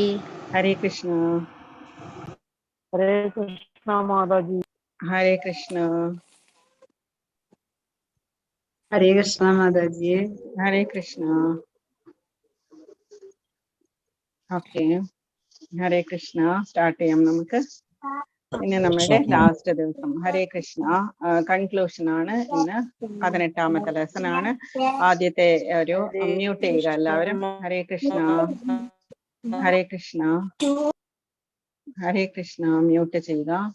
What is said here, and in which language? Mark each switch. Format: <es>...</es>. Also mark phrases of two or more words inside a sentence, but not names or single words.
<sa>Hare Krishna. Hare Krishna Mataji. Hare Krishna. Hare Krishna Mataji. Hare Krishna. Okay. Hare Krishna.</sa> <ml>Start ചെയ്യാം നമുക്ക്. ഇന്ന് നമ്മുടെ ലാസ്റ്റ് ദിവസം. ഹരേ കൃഷ്ണ. കൺക്ലൂഷൻ ആണ് ഇന്ന്. 18ാമത്തെ ലെസൺ ആണ്. ആദ്യത്തെ ഒരു മ്യൂട്ട് ചെയ്യുക എല്ലാവരും. ഹരേ കൃഷ്ണ, ഹരേ കൃഷ്ണ, ഹരേ കൃഷ്ണ. മ്യൂട്ട് ചെയ്യുക.</ml>